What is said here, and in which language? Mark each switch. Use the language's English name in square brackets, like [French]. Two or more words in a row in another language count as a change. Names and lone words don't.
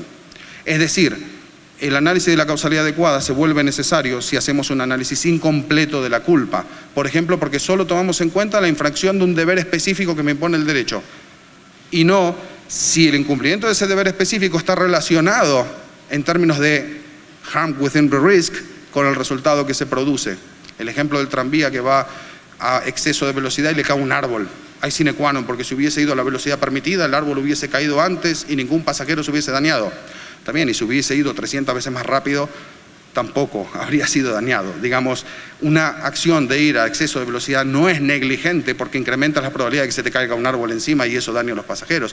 [Spanish] Es decir, el análisis de la causalidad adecuada se vuelve necesario si hacemos un análisis incompleto de la culpa. Por ejemplo, porque solo tomamos en cuenta la infracción de un deber específico que me impone el derecho, y no si el incumplimiento de ese deber específico está relacionado en términos de [English] harm within the risk [Spanish] con el resultado que se produce. El ejemplo del tranvía que va a exceso de velocidad y le cae un árbol. Hay [Latin] sine qua non, [Spanish] porque si hubiese ido a la velocidad permitida, el árbol hubiese caído antes y ningún pasajero se hubiese dañado. También, y si hubiese ido 300 veces más rápido, tampoco habría sido dañado. Digamos, una acción de ir a exceso de velocidad no es negligente porque incrementa la probabilidad de que se te caiga un árbol encima y eso daña a los pasajeros.